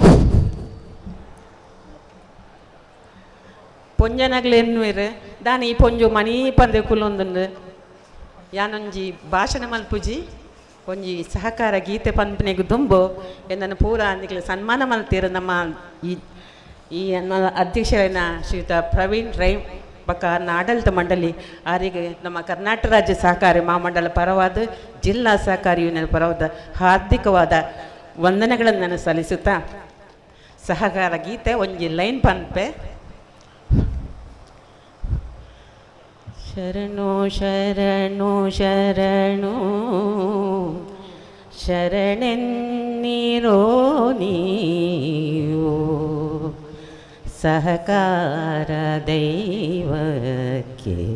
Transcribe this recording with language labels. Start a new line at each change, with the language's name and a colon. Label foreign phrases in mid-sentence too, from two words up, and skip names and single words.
Tulu: ಪೊಂಜನಗ್ಲೆನ್ನುವೆರ್ ದಾನಿ ಈ ಪೊಂಜು ಮನಿ ಪಂದೆ ಕುಲೊಂದುಂಡು ಯಾನೊಂಜಿ ಭಾಷಣ ಮಲ್ಪುಜಿ ಒಂಜಿ ಸಹಕಾರ ಗೀತೆ ಪಂಪನೆಗು ದುಂಬು ಎನ್ನನ್ನು ಪೂರ ನಿಕ್ಲೆ ಸನ್ಮಾನ ಮಲ್ತೀರು.
Kannada: ನಮ್ಮ ಈ ಅಧ್ಯಕ್ಷರಾದ ಶ್ರೀಯುತ ಪ್ರವೀಣ್ ರೈ ಬಕ್ಕ ಆಡಳಿತ ಮಂಡಳಿ ಅವರಿಗೆ ನಮ್ಮ ಕರ್ನಾಟಕ ರಾಜ್ಯ ಸಹಕಾರಿ ಮಹಾಮಂಡಲ ಪರವಾದ ಜಿಲ್ಲಾ ಸಹಕಾರಿ ಯೂನಿಯನ್ ಪರವಾದ ಹಾರ್ದಿಕವಾದ ವಂದನೆಗಳನ್ನು ನಾನು ಸಲ್ಲಿಸುತ್ತಾ ಸಹಕಾರ ಗೀತೆ
Tulu: ಒಂಜಿ ಲೈನ್ ಪಂಪೆ.
Kannada: ಶರಣು ಶರಣು ಶರಣು ಶರಣೆನ್ನಿರೋ ನೀವು ಸಹಕಾರ ದೈವಕ್ಕೆ